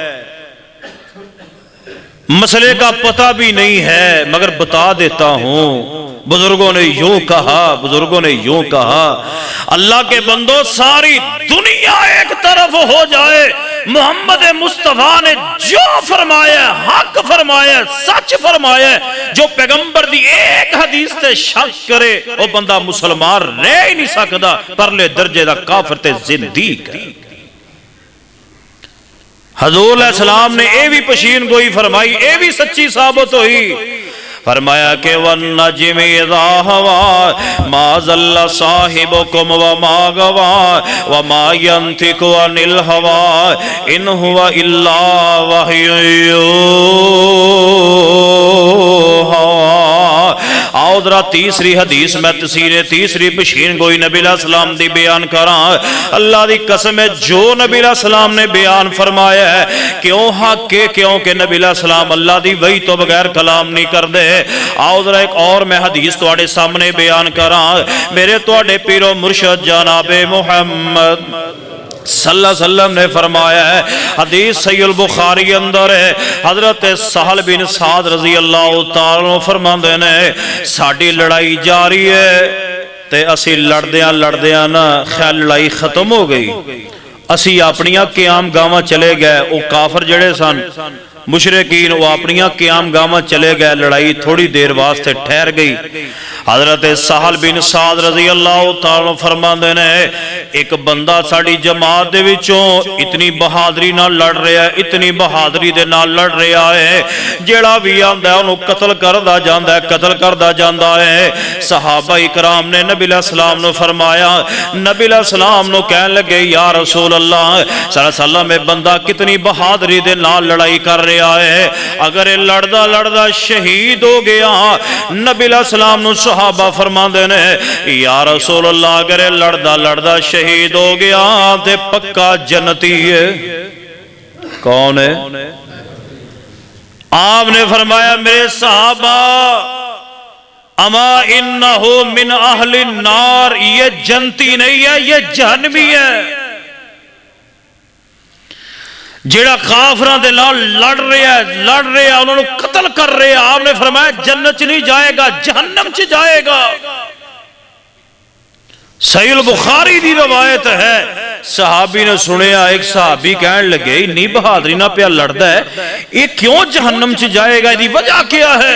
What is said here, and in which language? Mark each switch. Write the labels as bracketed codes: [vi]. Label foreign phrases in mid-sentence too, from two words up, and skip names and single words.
[ur] مسئلے کا پتہ بھی نہیں ہے، مگر بتا دیتا ہوں بزرگوں نے یوں کہا، بزرگوں نے یوں کہا اللہ کے بندوں ساری دنیا ایک طرف ہو جائے، محمد مصطفیٰ نے جو فرمایا حق فرمایا سچ فرمایا، [pa] جو پیغمبر دی ایک حدیث تے شک [ur] کرے وہ بندہ مسلمان رہ ہی نہیں سکتا، [pa] پرلے درجے دا کافر تے زندیق [ur] ہے۔ حضور علیہ السلام نے اے بھی پشین گوئی فرمائی، اے بھی سچی ثابت ہوئی، فرمایا کہ [ar] وَالنَّجْمِ اِذَا هَوَىٰ مَا ضَلَّ صَاحِبُكُمْ وَمَا غَوَىٰ وَمَا يَنْطِقُ عَنِ الْهَوَىٰ إِنْ هُوَ إِلَّا وَحْيٌ يُوحَىٰ۔ [pa] آؤ ذرا تیسری حدیث میں تیسری بشین گوئی نبی علیہ السلام دی بیان کراں، اللہ دی قسم ہے جو نبی علیہ السلام نے بیان فرمایا ہے کیوں حق کے، کیونکہ نبی علیہ السلام اللہ دی وحی تو بغیر کلام نہیں کر دے۔ آؤ ذرا ایک اور میں حدیث تواڈے سامنے بیان کراں، میرے تواڈے پیر و مرشد جناب محمد صلی اللہ علیہ وسلم نے فرمایا ہے، حدیث صحیح البخاری اندر ہے، حضرت سہل بن سعد رضی اللہ تعالیٰ فرماندے نے ساڈی لڑائی جاری ہے تے اسی لڑدیاں نا خیال لڑائی ختم ہو گئی، اسی اپنیاں قیام گاواں چلے گئے، او کافر جڑے سن مشرکین وہ اپنیاں قیام گاواں چلے گئے، لڑائی تھوڑی دیر واسطے ٹھہر گئی۔ حضرت سہل بن سعد رضی اللہ تعالیٰ فرماندے نے ایک بندہ ساڑی جماعت دے وچوں اتنی بہادری نہ لڑ رہا ہے، اتنی بہادری دے نہ لڑ رہا ہے، جیڑا بھی آندا ہے انہوں قتل کردا جاندا ہے، قتل کردا جاندا ہے۔ صحابہ اکرام نے نبی علیہ السلام نے فرمایا، نبی علیہ السلام نے کہنے لگے یا رسول اللہ صلی اللہ علیہ وسلم بندہ کتنی بہادری دے نہ لڑائی کر رہا ہے، اگر یہ لڑدا لڑدا شہید ہو گیا، نبی علیہ السلام نے صحابہ فرماندے نے یا رسول اللہ اگر یہ لڑدا لڑدا شہید ہو گیا تے پکا جنتی ہے۔ کون ہے؟ [ur] آپ نے فرمایا میرے صحابہ [ar] اما انہو من اہل النار، [ur] یہ جنتی نہیں ہے یہ جہنمی ہے۔ [pa] جیڑا کافران دے نال لڑ رہا ہے انہوں نے قتل کر رہے ہیں، آپ نے فرمایا جنت چ نہیں جائے گا جہنم چ جائے گا۔ صحیح البخاری دی روایت ہے، صحابی نے سنیا، ایک صحابی کہنے لگے اتنی بہادری نہ پیا لڑدا ہے، یہ کیوں جہنم چ جائے گا، یہ وجہ کیا ہے؟